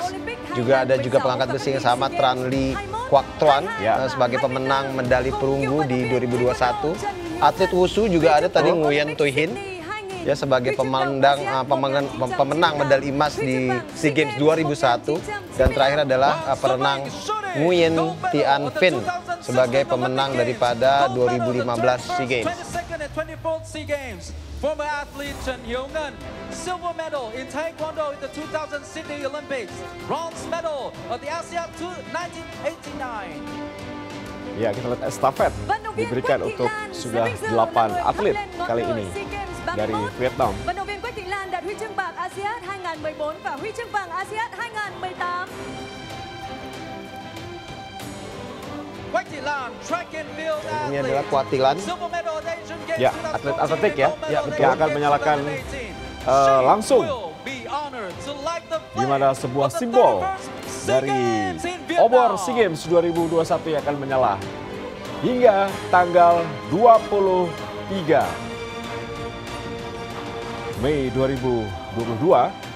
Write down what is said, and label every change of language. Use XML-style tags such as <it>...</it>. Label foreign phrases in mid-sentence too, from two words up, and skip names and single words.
<id>Juga ada pengangkat besi yang sama Tran Lee Quoc Truan sebagai pemenang medali perunggu di 2021. atlet Wushu juga ada tadi Nguyen Thuy Hin ya sebagai pemenang medali emas di SEA Games 2001 dan terakhir adalah perenang Nguyen Thian Vinh sebagai pemenang daripada 2015 SEA Games.</id> <en>Former athlete Chen Hiu-ngen, silver medal in Taekwondo in the 2000 Sydney Olympics, bronze medal at the ASEAN 1989.</en> <id>Ya, kita lihat estafet diberikan untuk sudah 8 atlet kali ini dari Vietnam.</id> <vi>Vận động viên Quách Thị Lan đạt huy chương bạc ASEAN 2014 và huy chương vàng ASEAN 2018.</vi> <id>Ini adalah Quách Thị Lan. Ya, atlet atletik ya, yang akan menyalakan langsung di mana sebuah simbol dari obor SEA Games 2021 yang akan menyala hingga tanggal 23 Mei 2022.</id>